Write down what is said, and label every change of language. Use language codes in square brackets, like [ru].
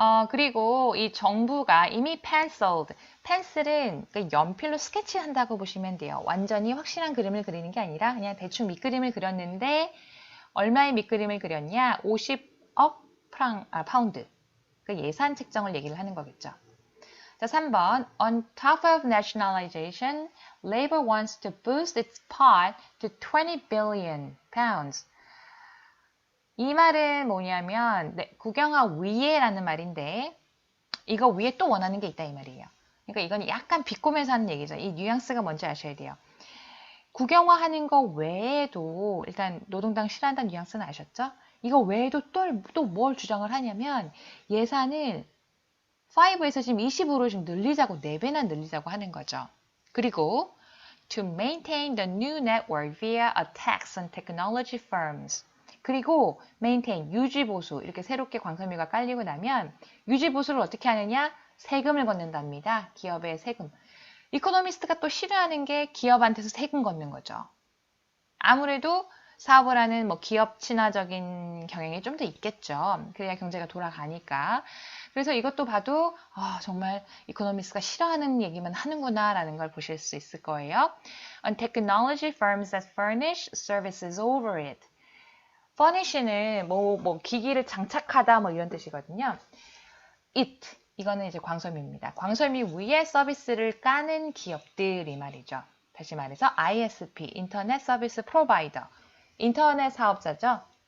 [ko] 그리고 이 정부가 이미 펜슬은 연필로 스케치한다고 보시면 돼요. 완전히 확실한 그림을 그리는 게 아니라 그냥 대충 밑그림을 그렸는데 얼마의 밑그림을 그렸냐? 50억 파운드. 그 예산 책정을 얘기를 하는 거겠죠. 자, 3번. [en] On top of nationalization, Labour wants to boost its pot to 20 billion pounds. [ko] 이 말은 뭐냐면 국영화 위에라는 말인데 이거 위에 또 원하는 게 있다 이 말이에요. 그러니까 이건 약간 비꼬면서 하는 얘기죠. 이 뉘앙스가 뭔지 아셔야 돼요. 국영화하는 거 외에도 일단 노동당 싫어한다는 뉘앙스는 아셨죠? 이거 외에도 또 뭘 주장을 하냐면 예산을 5에서 지금 20으로 지금 늘리자고 4배나 늘리자고 하는 거죠. [en] 그리고 to maintain the new network via a tax on technology firms. [ko] 그리고 maintain, 유지보수 이렇게 새롭게 광섬유가 깔리고 나면 유지보수를 어떻게 하느냐? 세금을 걷는답니다. 기업의 세금. 이코노미스트가 또 싫어하는 게 기업한테서 세금 걷는 거죠. 아무래도 사업을 하는 뭐 기업 친화적인 경향이 좀 더 있겠죠. 그래야 경제가 돌아가니까. 그래서 이것도 봐도 정말 이코노미스트가 싫어하는 얘기만 하는구나 라는 걸 보실 수 있을 거예요. [en] On technology firms that furnish services over it. [ko] furnish는 뭐 기기를 장착하다 뭐 이런 뜻이거든요. it 이거는 이제 광섬유입니다. 광섬유 위에 서비스를 까는 기업들이 말이죠. 다시 말해서 ISP, 인터넷 서비스 프로바이더, 인터넷 사업자죠.